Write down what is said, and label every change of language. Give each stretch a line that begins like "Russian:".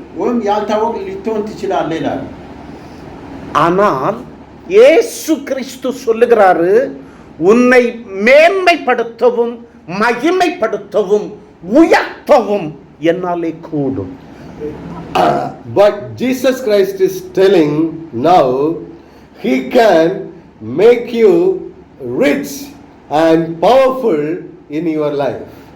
Amharic: ወይም ያልታወቅ ልትሆን ትችላለህ ይላል።
Tamil: ஆனால் இயேசு கிறிஸ்து சொல்லுகிறாரு, உன்னை மேன்மைப்படுத்தவும் மகிமைப்படுத்தவும் உயர்த்தவும் என்னாலே கூடும்.
English: But Jesus Christ is telling now, He can make you rich and powerful in your life.